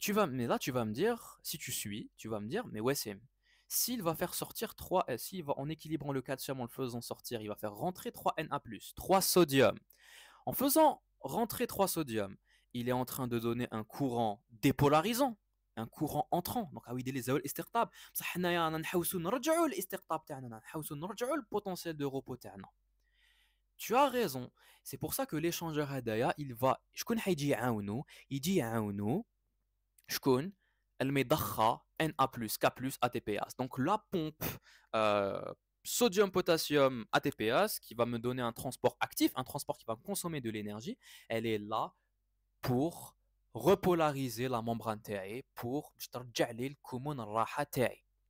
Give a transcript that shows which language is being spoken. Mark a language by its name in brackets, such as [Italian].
[French] Mais là, tu vas me dire, si tu suis, tu vas me dire, mais ouais, c'est s'il va faire sortir 3, s'il va en équilibrant le calcium en le faisant sortir, il va faire rentrer 3 Na+, 3 sodium. En faisant rentrer 3 sodium, il est en train de donner un courant dépolarisant, un courant entrant. Donc, ah oui, les استقطاب. [Arabic] بصح حنايا نحوسوا نرجعوا الاستقطاب تاعنا نحوسوا نرجعوا البوتنسيال [French] de repos [Arabic] تاعنا. [French] Tu as raison. C'est pour ça que l'échangeur [Arabic] هدايا [French] il va [Arabic] شكون حيجي يعاونو يجي يعاونو شكون المضخة Na+, K+, ATPase. [French] Donc la pompe sodium-potassium ATPase qui va me donner un transport actif, un transport qui va consommer de l'énergie, elle est là pour repolariser la membrane تاعي pour [Arabic] باش ترجع لي الكمون الراحة تاعي.